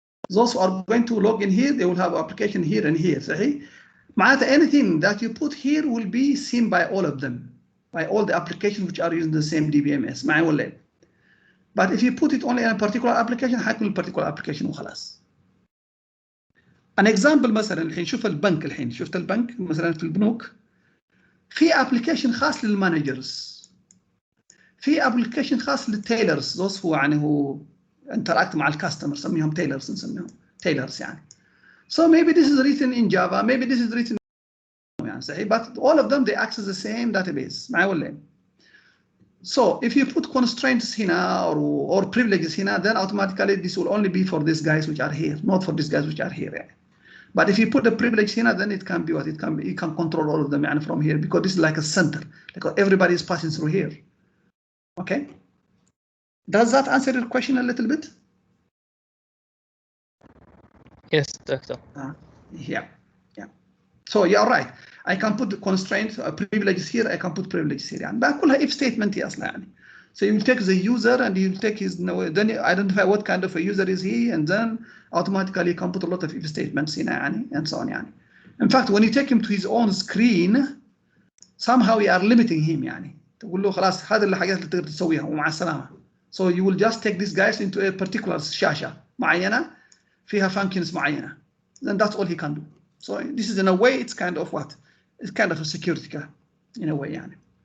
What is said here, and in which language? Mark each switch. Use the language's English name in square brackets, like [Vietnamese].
[English] Those who are going to log in here, they will have application here and here. صحيح؟ معناته anything that you put here will be seen by all of them, by all the applications which are using the same DBMS. [Arabic] معي ولا؟ [English] But if you put it only in a particular application, حيكون particular application وخلاص. An example [Arabic] مثلا الحين شوف البنك الحين شفت البنك مثلا في البنوك في application خاص للمانجرز. في application خاص للتيلرز those who يعني هو interact مع الكاستمر نسميهم tailors نسميهم tailors يعني. [English] So maybe this is written in Java, maybe this is written يعني صحيح, but all of them they access the same database [Arabic] معي ولا إيه؟ [English] So if you put constraints هنا or privileges هنا, then automatically this will only be for these guys which are here, not for these guys which are here يعني. But if you put the privilege here, then it can be what it can be. You can control all of them and from here because this is like a center. Like everybody is passing through here. Okay. Does that answer your question a little bit? Yes, doctor. Yeah. So you're right. I can put the constraints, privileges here. I can put privileges here. [Arabic] And بقولها if statement هي أصلا يعني. [English] So you will take the user and you will take his, then you identify what kind of a user is he, and then automatically you can put a lot of if statements هنا يعني, and so on يعني. In fact, when you take him to his own screen, somehow you are limiting him يعني. [Arabic] تقول له خلاص هذه الحاجات اللي تقدر تسويها ومع السلامة. [English] So you will just take these guys into a particular شاشة معينة فيها functions معينة. Then that's all he can do. So this is in a way it's kind of what? It's kind of a security in a way يعني.